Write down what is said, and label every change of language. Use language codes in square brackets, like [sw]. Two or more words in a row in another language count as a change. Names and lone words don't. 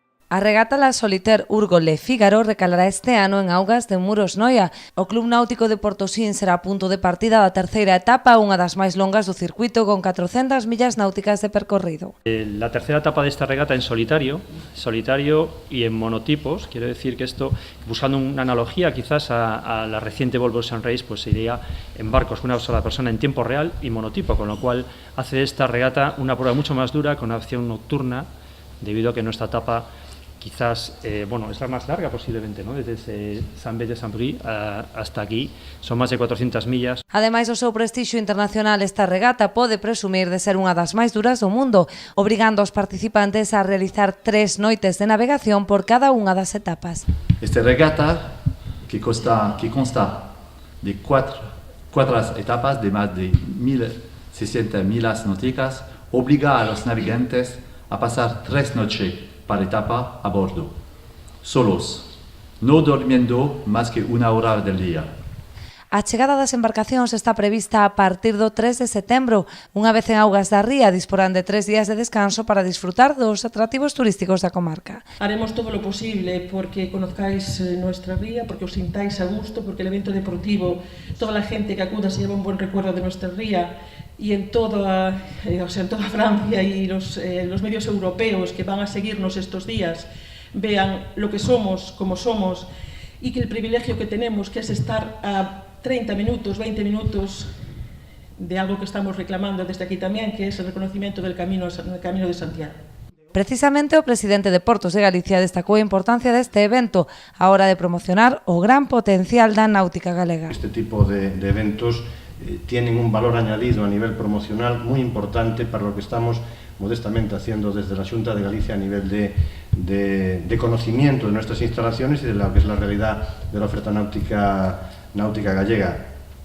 [gl] A regata La Solitaire Urgole Fígaro recalará este ano en augas de Muros Noia. O Club Náutico de Portosín será punto de partida da terceira etapa, unha das máis longas do circuito con 400 millas náuticas de percorrido. [es] La tercera etapa de esta regata en solitario y en monotipos. Quiero decir que esto, buscando una analogía quizás a la reciente Volvo Ocean Race, pues se iría en barcos con una sola persona en tiempo real y monotipo, con lo cual hace de esta regata una prueba mucho más dura con una opción nocturna, debido a que nuestra etapa quizás, es la más larga posiblemente, ¿no? Desde Saint-Bede-Saint-Brie hasta aquí, [gl] son máis [es] de 400 millas. [gl] Ademais do seu prestixio internacional, esta regata pode presumir de ser unha das máis duras do mundo, obrigando aos participantes a realizar 3 noites de navegación por cada unha das etapas. [es] Esta regata, que consta de 4 etapas de más de 1.600 millas náuticas, obliga a los navegantes a pasar 3 noches para etapa a bordo, solos, no durmiendo más que una hora del día. [gl] A chegada das embarcacións está prevista a partir do 3 de setembro. Unha vez en augas da ría, disporán de 3 días de descanso para disfrutar dos atractivos turísticos da comarca. [es] Haremos todo lo posible porque conozcáis nuestra ría, porque os sintáis a gusto, porque el evento deportivo, toda la gente que acuda se lleva un buen recuerdo de nuestra ría, y en toda Francia y los medios europeos que van a seguirnos estos días vean lo que somos, como somos, y que el privilegio que tenemos, que es estar a 30 minutos, 20 minutos de algo que estamos reclamando desde aquí también, que es el reconocimiento del camino de Santiago. [gl] Precisamente o presidente de Portos de Galicia destacou a importancia deste evento a hora de promocionar o gran potencial da náutica galega. [es] Este tipo de eventos tienen un valor añadido a nivel promocional muy importante para lo que estamos modestamente haciendo desde la Xunta de Galicia a nivel de conocimiento de nuestras instalaciones y de lo que es la realidad de la oferta náutica gallega.